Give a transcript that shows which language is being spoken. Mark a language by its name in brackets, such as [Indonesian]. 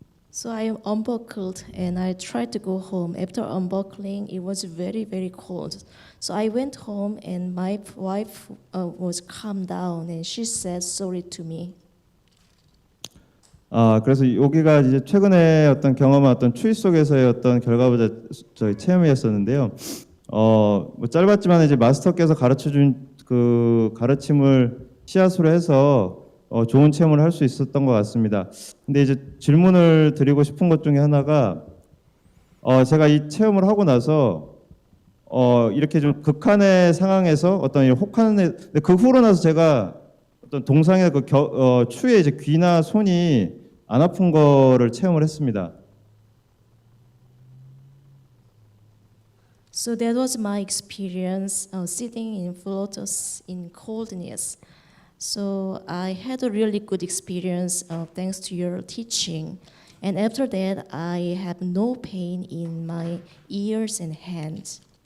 [English] So I unbuckled and I tried to go home. After unbuckling, it was very, very cold. So I went home and my wife was calmed down and she said sorry to me. [Korean] 그래서 여기가 이제 최근에 어떤 경험한 어떤 추위 속에서의 어떤 결과부터 저희 체험이었었는데요. 뭐 짧았지만 이제 마스터께서 가르쳐준 그 가르침을 씨앗으로 해서 좋은 체험을 할 수 있었던 것 같습니다. 근데 이제 질문을 드리고 싶은 것 중에 하나가 제가 이 체험을 하고 나서 이렇게 좀 극한의 상황에서 어떤 혹한의 그 후로 나서 제가 어떤 동상의 그 추위에 이제 귀나 손이 안 아픈 거를 체험을 했습니다. [English] So that was my experience sitting in lotus in coldness. So I had a really good experience thanks to your teaching. And after that, I have no pain in my ears and hands.